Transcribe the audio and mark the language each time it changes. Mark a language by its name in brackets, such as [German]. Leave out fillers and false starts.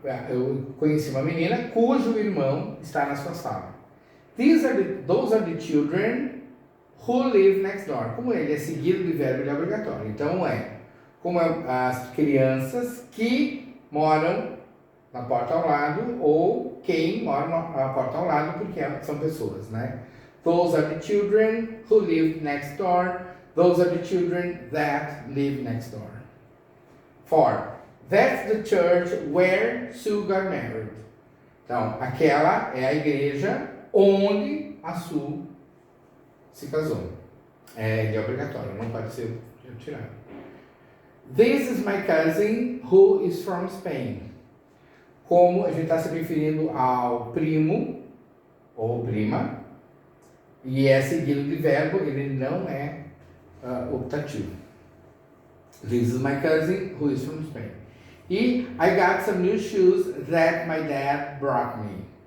[Portuguese] Eu conheci uma menina cujo irmão está na sua sala. [English] Those are the children who live next door. [Portuguese] Como ele é seguido de verbo, ele é obrigatório. Então como as crianças que moram na porta ao lado, ou quem mora na porta ao lado, porque são pessoas, né? [English] Those are the children who live next door. Those are the children that live next door. 4. That's the church where Sue got married. [Portuguese] Então, aquela é a igreja onde a Sue se casou. Ele é obrigatório, não pode ser retirado. [English] This is my cousin who is from Spain. [Portuguese] Como a gente está se referindo ao primo ou prima, e é seguido de verbo, ele não é optativo. [English] This is my cousin who is from Spain. E I got some new shoes that my dad brought me.